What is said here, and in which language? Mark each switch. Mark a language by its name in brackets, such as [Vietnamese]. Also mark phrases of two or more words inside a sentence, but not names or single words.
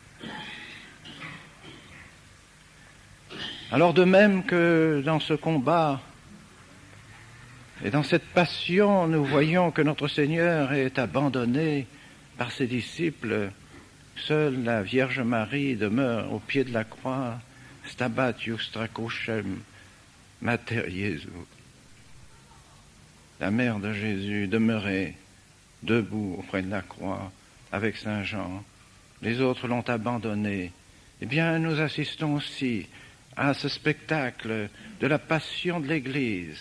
[French] Alors de même que dans ce combat et dans cette passion, nous voyons que notre Seigneur est abandonné par ses disciples. Seule la Vierge Marie demeure au pied de la croix. [Latin] Stabat iustra crucem mater Jesu. [French] La mère de Jésus demeurait debout auprès de la croix avec Saint Jean. Les autres l'ont abandonné. Eh bien, nous assistons aussi à ce spectacle de la passion de l'Église.